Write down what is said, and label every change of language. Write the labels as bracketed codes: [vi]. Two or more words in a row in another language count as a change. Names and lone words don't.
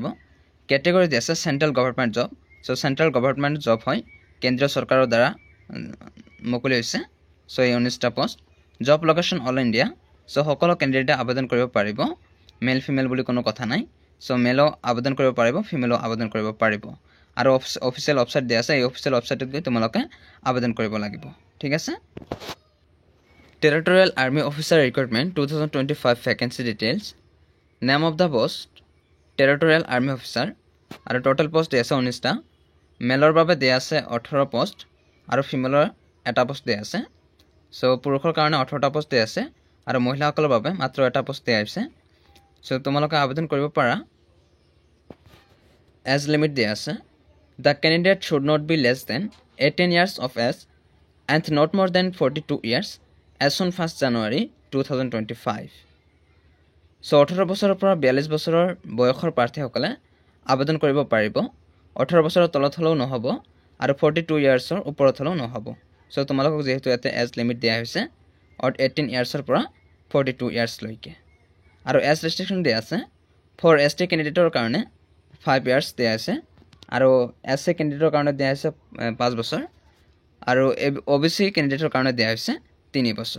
[as] ক্যাটেগৰি দিয়া আছে [en] central government job. [as] সো [en] central government job [as] হয়, কেন্দ্ৰীয় চৰকাৰৰ দ্বাৰা মুকলি হৈছে। সো এই 19টা পোষ্ট। [en] job location All India. [as] সো সকলো ক্যান্ডিডেটে আবেদন কৰিব পাৰিব, [en] male female [as] বুলি কোনো কথা নাই। সো মেলো আবেদন কৰিব পাৰিব, ফিমেলো আবেদন কৰিব পাৰিব আৰু [en] official website [as] দিয়া আছে এই অফিচিয়েল ওয়েবসাইটত গৈ তোমালোকে আবেদন কৰিব লাগিব। ঠিক আছে। [en] Territorial Army Officer Recruitment 2025 vacancy details. Name of the post Territorial Army Officer আৰু total post [as] দিয়া আছে 19টা। মেলৰ বাবে দিয়া আছে 18 পোষ্ট আৰু ফিমেলৰ এটা পোষ্ট দিয়া আছে। সো পুৰুষৰ কাৰণে 18টা পোষ্ট দিয়া আছে আৰু মহিলাসকলৰ বাবে মাত্ৰ এটা পোষ্ট দিয়া আছে। সো তোমালোকে আবেদন কৰিব পাৰা। [en] age limit [as] দিয়া আছে [en] the candidate should not be less than 18 years of age and not more than 42 years as on 1st January 2025. [as] সো 18 বছৰৰ পৰা 42 বছৰৰ বয়সৰ প্ৰাৰ্থীসকলে আবেদন কৰিব পাৰিব। 18 বছৰৰ তলত হলেও নহব আৰু 42 ইয়াৰ্ছৰ ওপৰত হলেও নহব। সো তোমালোকক যেহেতু ইয়াতে [en] age limit [as] দিয়া হৈছে 18 ইয়াৰ্ছৰ পৰা 42 ইয়াৰ্ছ লৈকে আৰু [en] age restriction [as] দিয়া আছে [en] for ST candidate [as] কাৰণে 5 ইয়াৰ্ছ দিয়া আছে আৰু [en] SC candidate [as] কাৰণে দিয়া আছে 5 বছৰ আৰু [en] OBC candidate [as] কাৰণে দিয়া হৈছে 3 বছৰ।